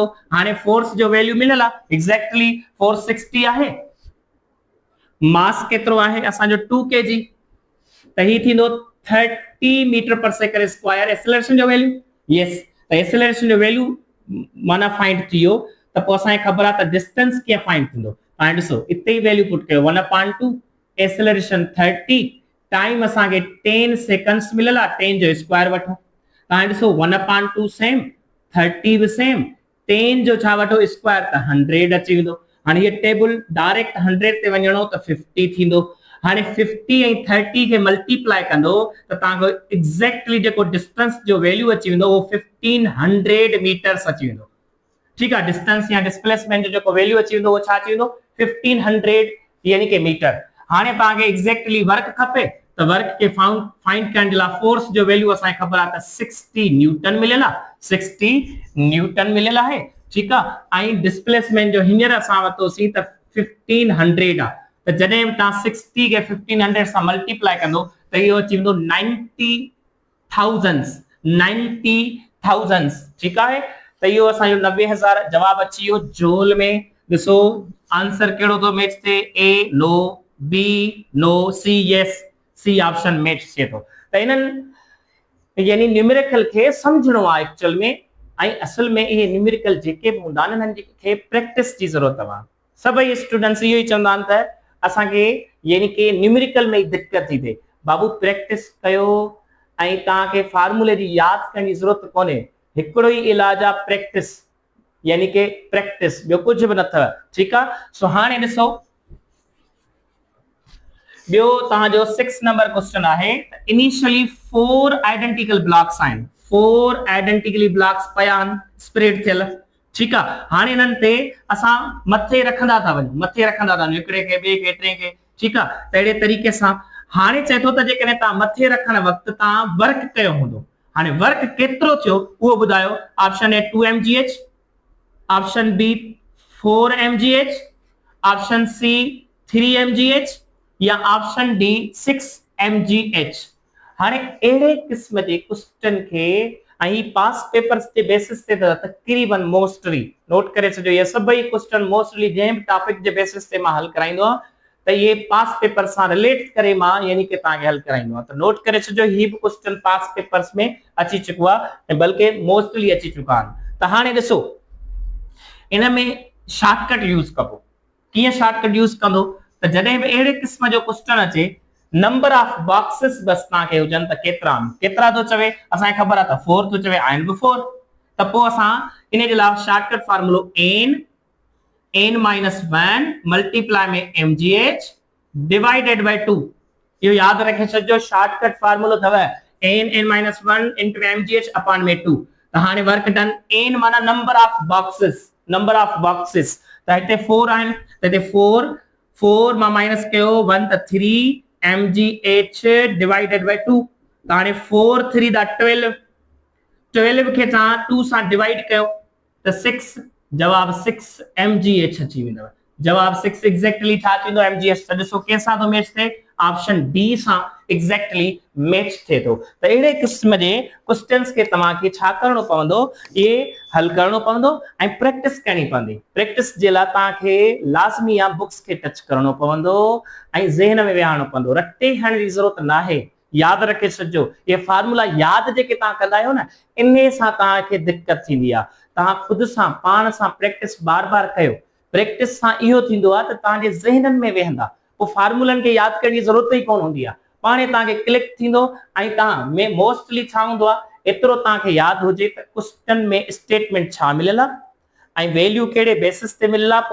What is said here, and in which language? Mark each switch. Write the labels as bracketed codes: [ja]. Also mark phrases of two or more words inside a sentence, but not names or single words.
[sd] हाणे फोर्स जो वैल्यू मिलल आहे, [en] exactly force [sd] 60 आहे, मास केतिरो आहे असांजो 2 kg, त ही थींदो 30 मीटर/सेकंड²। एक्सेलरेशन जो वैल्यू, यस, त एक्सेलरेशन जो वैल्यू माना फाइंड थियो, त पोइ असांखे ख़बर आहे त डिस्टेंस कीअं फाइंड थींदो। हाणे ॾिसो हिते ई [en] value put [sd] कयो 1/2, एक्सेलरेशन 30, टाइम असांखे 10 सेकंड्स मिलल आहे, 10 जो स्क्वायर वठो। हाणे ॾिसो 1/2 सेम, 30 भी सेम, 10 जो छा वठो स्क्वायर, त 100 अची वेंदो। हाणे ये [en] table direct [sd] 100 ते वञणो त 50 थींदो। हाणे 50 ऐं 30 खे मल्टीप्लाई कंदो त तव्हांखे एग्जैक्टली जेको डिस्टेंस जो वैल्यू अची वेंदो वो 1500 मीटर्स अची वेंदो। [hi] ठीक है, [sd] डिस्टेंस या डिस्प्लेसमेंट जो जेको वैल्यू अची वेंदो वो छा अची वेंदो 1500 यानी के मीटर। हाणे तव्हांखे [en] exactly work [sd] खपे त वर्क के फाइंड करण जे लाइ फोर्स जो वैल्यू असांखे ख़बर आहे त 60 न्यूटन मिलियल आहे, 60 न्यूटन मिलियल आहे। ठीक आहे, ऐं डिस्प्लेसमेंट जो हींअर असां वरितोसीं त 1500 आहे, त जॾहिं तव्हां 60 खे 1500 सां मल्टीप्लाई कंदो त इहो अची वेंदो 90,000। ठीक आहे, त इहो असांजो 90,000 जवाब अची वियो जूल में। ॾिसो आंसर कहिड़ो थो मैच थिए, [en] A no, B no, C yes, C option match [sd] थिए थो। त इन्हनि यानी न्यूमेरिकल खे समझणो आहे एक्चुअल में, ऐं असल में इहे न्यूमेरिकल जेके बि हूंदा आहिनि हिननि खे प्रैक्टिस जी ज़रूरत आहे। सभई स्टूडेंट्स इहो ई चवंदा आहिनि त असांखे यानी कि न्यूमेरिकल में दिक्कत थी थिए, बाबू प्रैक्टिस कयो ऐं तव्हांखे फार्मूले जी यादि करण जी ज़रूरत कोन्हे, हिकिड़ो ई इलाज आहे प्रैक्टिस, यानी कि प्रैक्टिस, ॿियो कुझु बि न अथव। ठीक आहे, सो हाणे ॾिसो ॿियो तव्हांजो 6 [en] number question [sd] आहे। [en] initially 4 identical blocks [sd] आहिनि, [en] 4 identically blocks [sd] पया आहिनि स्प्रेड थियल। ठीक आहे, हाणे इन्हनि ते असां मथे रखंदा था वञूं, हिकिड़े खे ॿिए खे टे खे। ठीक आहे, त अहिड़े तरीक़े सां हाणे चए थो त जेकॾहिं तव्हां मथे रखण वक़्तु तव्हां वर्क कयो हूंदो, हाणे वर्क केतिरो थियो उहो ॿुधायो। [en] option A 2 mgh, option B 4 mgh, option C 3 mgh या option D 6 mgh. [sd] हाणे अहिड़े क़िस्म जे क्वेश्चन खे ऐं [en] past papers [sd] जे बेसिस ते तकरीबन मोस्टली नोट करे छॾियो, ये सभई क्वेश्चन मोस्टली जंहिं टॉपिक जे बेसिस ते मां हल कराईंदो आहियां त ये [en] past paper [sd] सां रिलेट करे मां यानी कि तव्हांखे हल कराईंदो आहियां। त नोट करे छॾियो, ही बि क्वेश्चन [en] past papers [sd] में अची चुको आहे, बल्कि मोस्टली अची चुका आहिनि। त हाणे ॾिसो इन में [en] shortcut use [sd] कबो। कीअं [en] shortcut use [sd] कंदो, त जॾहिं बि अहिड़े क़िस्म जो क्वेश्चन अचे, [en] number of boxes [sd] बस तव्हांखे हुजनि त केतिरा थो चवे, असांखे ख़बर आहे त 4 थो चवे, आहिनि बि 4, त पोइ असां इन जे लाइ शॉर्टकट फार्मूलो n-1 मल्टीप्लाई में mgh [en] divided by 2, [sd] इहो यादि रखे छॾिजो। शॉर्टकट फार्मूलो अथव n-1 into mgh अपॉन में 2। त हाणे [en] work done, [sd] n माना [en] number of boxes, number of boxes [sd] त हिते 4 आहिनि त हिते 4 मां माइनस कयो 1 त 3 mgh [en] divided by 2 [sd] त हाणे 4 3 दा 12 खे तव्हां 2 सां डिवाइड कयो त 6 जवाब 6 mgh अची वेंदव जवाब 6 एग्जैक्टली छा थींदो mgh त ॾिसो कंहिंसां थो मैच थिए [en] option D [sd] सां एग्जैक्टली मैच थिए थो त अहिड़े क़िस्म जे क्वेश्चंस खे तव्हांखे छा करणो पवंदो ये हल करणो पवंदो ऐं प्रैक्टिस करणी पवंदी प्रैक्टिस जे लाइ तव्हांखे लाज़मी आहे बुक्स खे टच करणो पवंदो ऐं ज़हन में विहारणो पवंदो रटे हणण जी ज़रूरत न आहे याद रखे छॾिजो ये फार्मूला याद जेके तव्हां कंदा आहियो न इन सां तव्हांखे दिक़त थींदी आहे तव्हां खुद सां पाण सां प्रैक्टिस बार बार कयो प्रैक्टिस सां इहो थींदो आहे त तव्हांजे ज़हननि में वेहंदा पोइ फार्मूलनि खे यादि करण जी ज़रूरत ई कोन हूंदी आहे पाणे तव्हांखे क्लिक थींदो ऐं तव्हां में मोस्टली छा हूंदो आहे एतिरो तव्हांखे यादि हुजे त क्वेश्चन में स्टेटमेंट छा मिलियल आहे ऐं वैल्यू कहिड़े बेसिस ते मिलियल आहे